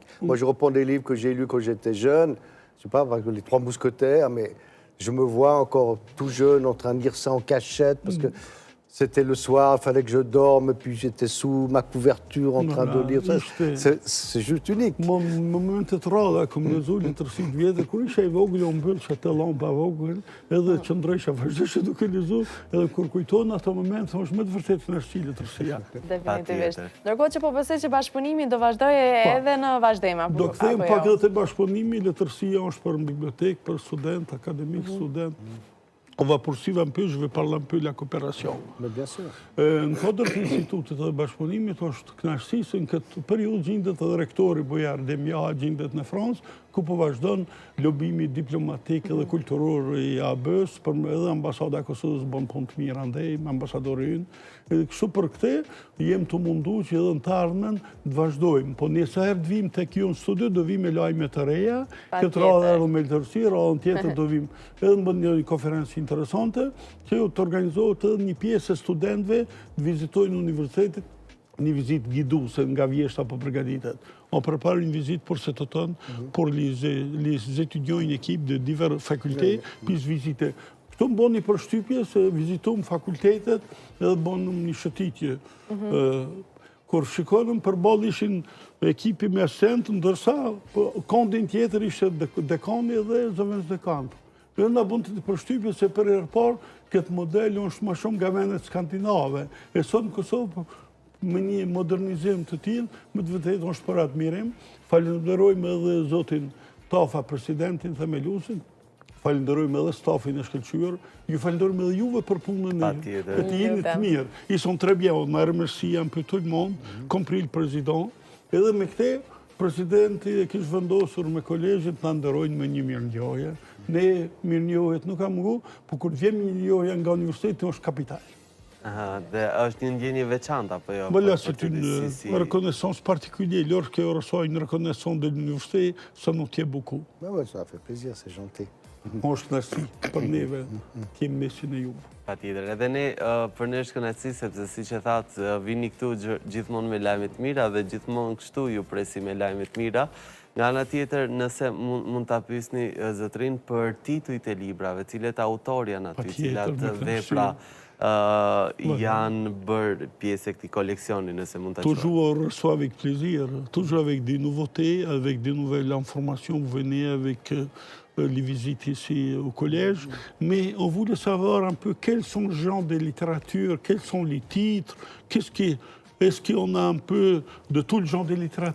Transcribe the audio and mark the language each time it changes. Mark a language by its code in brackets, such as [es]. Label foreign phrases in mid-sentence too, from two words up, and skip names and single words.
[fr] Moi, je reprends des livres que j'ai lus quand j'étais jeune. Je sais pas, les Trois Mousquetaires, mais je me vois encore tout jeune en train de lire ça en cachette parce que c'était le soir, il fallait que je dorme, puis j'étais sous ma couverture en train de lire ça. C'est juste unique. [sq] Më momentet rralla, kom lezu letërsitë vjetër, kur isha I vogël, o mbyllsha te llampa vogël, edhe qëndrojsha vazhdisht duke lezu, edhe kur kujton ato momente, thosh me të vërtetë kënaqësi letërsia. Definitivisht. Ndërkohë që po besoj që bashkëpunimi do vazhdojë edhe në vazhdim apo Do kthehem pak edhe te bashkëpunimi, letërsia është për bibliotekë, për student, akademik, student. [fr] On va poursuivre un peu, je vais parler un peu de la coopération. Mais bien sûr. [sq] Në kodër të institutit të bashkëpunimit është kënaqësi se në këtë periudhë gjendet edhe rektori Bojar Demja gjendet në Francë, ku po vazhdon lobimi diplomatik edhe kulturor I AB-s, për edhe ambasada e Kosovës bën punë të mirë andej, me ambasadorin. Kështu për këtë, jem të mundu që edhe në të ardhmen të vazhdojmë. Po nëse herë të vim tek ju në studio, do vim me lajme të reja, këtë radhë edhe me letërsi, radhën tjetër do vim edhe në bën një konferencë interesante, që të organizohet edhe një pjesë e studentëve të vizitojnë universitetit, një vizitë guiduse nga vjeshta po përgatitet. [fr] On prépare une visite pour cet automne pour les étudiants, une équipe de diverses facultés puissent visiter. [sq] Këtu më bon një përshtypje se vizitojmë fakultetet edhe bonëm një shëtitje. Kur shikonim përballë ishin ekipi me asent, ndërsa kondin tjetër ishte dekani dhe zëvendës dekantë. Dhe na bën të përshtypje se për herë parë këtë model është më shumë nga vendet skandinave. E sot në Kosovë me një modernizim të tillë, më të vërtetë është për admirim. Falenderojmë edhe zotin Tafa, presidentin themeluesin. Falenderojmë edhe stafin e shkëlqyer. Ju falenderojmë edhe juve për punën e të jeni të mirë. [fr] Ils sont très bien. On m'a remercié un peu tout le monde, compris le président. [sq] Edhe me këtë, presidenti e kishë vendosur me kolegjit të nderojnë me një mirëngjohje. Ne mirëngjohjet nuk ka mungu, por kur vjen mirëngjohja nga universiteti është kapital. Dhe është një ndjenje veçantë apo jo? [fr] Voilà, c'est une reconnaissance particulière. Lorsqu'on reçoit une reconnaissance de l'université, ça nous tient beaucoup. Ben ouais, ça fait plaisir, c'est gentil. [sq] Është kënaqësi për neve të jemi mesin e juve. Patjetër. Edhe ne për ne është kënaqësi sepse siç e thatë, vini këtu gjithmonë me lajme të mira dhe gjithmonë kështu ju presim me lajme të mira. Nga ana tjetër, nëse mund ta pyesni zotrin për titujt e librave, cilët autor janë aty, cilat vepra janë bërë pjesë e këtij koleksioni, nëse mund ta quajmë. [fr] Toujours on reçoit avec plaisir, toujours avec des nouveautés, avec des nouvelles informations. Vous venez avec les visites ici au collège, mais on voulait savoir un peu quels sont les genres de littérature, quels sont les titres, est-ce qu'on a un peu de tout le genre de littérature?